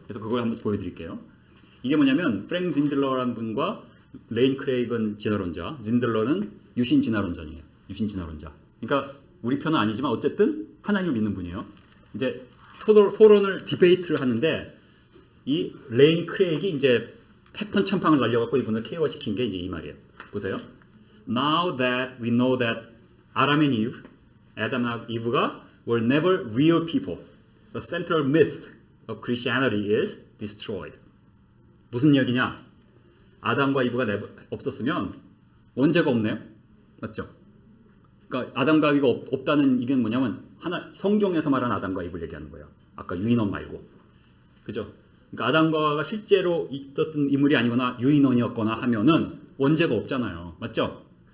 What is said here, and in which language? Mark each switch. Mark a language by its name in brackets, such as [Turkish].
[Korean] 그래서 그걸 한번 보여드릴게요. 이게 뭐냐면 프랭크 진들러라는 분과 레인 크레이건 진화론자, 진들러는 유신 진화론자예요. 유신 진화론자. 그러니까 우리 편은 아니지만 어쨌든 하나님을 믿는 분이에요. 이제 토론을 디베이트를 하는데 이 레인 크레이기 이제 핵펀 참팡을 날려갖고 이분을 KO 시킨 게 이제 이 말이에요. 보세요. [English] Now that we know that Adam and Eve, [Korean] 아담과 이브가 [English] were never real people, the central myth of Christianity is destroyed. [Korean] 무슨 이야기냐? 아담과 이브가 없었으면 원죄가 없네요. 맞죠? 그러니까 아담과 이브가 없다는 이게 뭐냐면 성경에서 말하는 아담과 이브를 얘기하는 거예요. 아까 유인원 말고. 그죠? 그러니까 아담과 하와가 실제로 있었던 인물이 아니거나 유인원이었거나 하면은 원죄가 없잖아요. 맞죠?